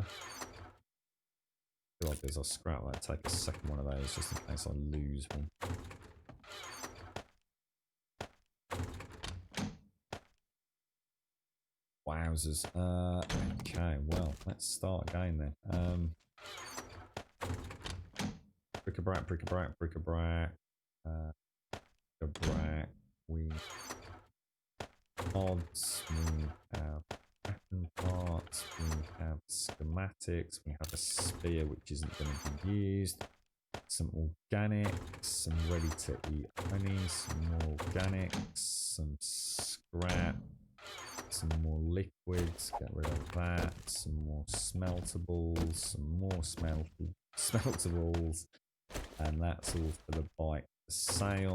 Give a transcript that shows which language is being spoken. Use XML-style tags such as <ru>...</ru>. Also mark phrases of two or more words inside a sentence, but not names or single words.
<en>What I'll do is I'll scrap that, take a second one of those just in case I lose one. Wowzers. Okay, well, let's start again then. Bric-a-brac, bric-a-brac, bric-a-brac. Bric-a-brac. We mods, we have weapon parts, we have schematics, we have a spear which isn't going to be used, some organics, some ready to eat honey, some more organics, some scrap, some more liquids, get rid of that, some more smeltables, some more smeltables, and that's all for the bike sail.</en>